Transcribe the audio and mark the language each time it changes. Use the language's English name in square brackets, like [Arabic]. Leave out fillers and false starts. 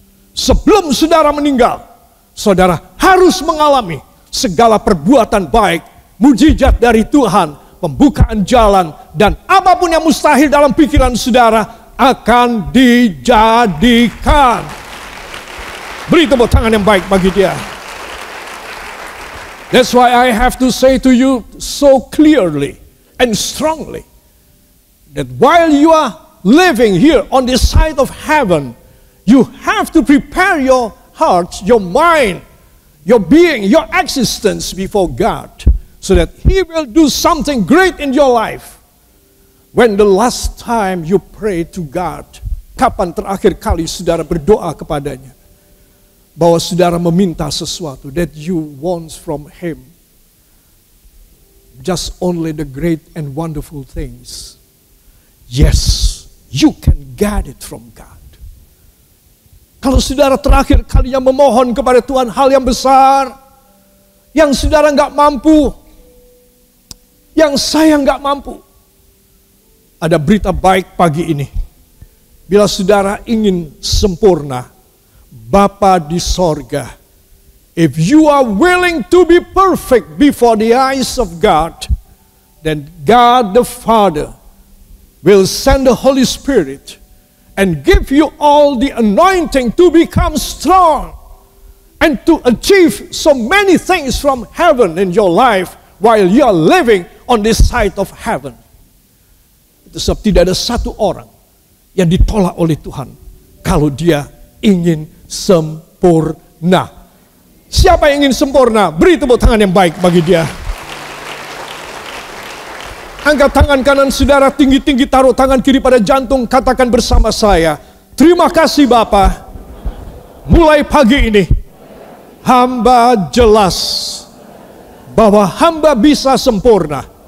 [Indonesian] Sebelum saudara meninggal, saudara harus mengalami segala perbuatan baik, mujizat dari Tuhan, pembukaan jalan, dan apapun yang mustahil dalam pikiran saudara akan dijadikan. Beri tepuk tangan yang baik bagi dia. [English] That's why I have to say to you so clearly and strongly that while you are living here on this side of heaven, you have to prepare your heart, your mind, your being, your existence before God, so that He will do something great in your life. When the last time you pray to God, [Indonesian] kapan terakhir kali saudara berdoa kepadanya, bahwa saudara meminta sesuatu [English] that you want from Him, just only the great and wonderful things. Yes, you can get it from God. [Indonesian] Kalau saudara terakhir kalinya memohon kepada Tuhan hal yang besar, yang saudara nggak mampu, yang saya nggak mampu, ada berita baik pagi ini. Bila saudara ingin sempurna, Bapa di sorga, [English] if you are willing to be perfect before the eyes of God, then God the Father will send the Holy Spirit and give you all the anointing to become strong and to achieve so many things from heaven in your life while you are living on this side of heaven. [Indonesian] Itu sebab tidak ada satu orang yang ditolak oleh Tuhan kalau dia ingin sempurna. Siapa yang ingin sempurna? Beri tepuk tangan yang baik bagi dia. Angkat tangan kanan saudara tinggi-tinggi, taruh tangan kiri pada jantung, katakan bersama saya, terima kasih Bapa, mulai pagi ini, hamba jelas bahwa hamba bisa sempurna.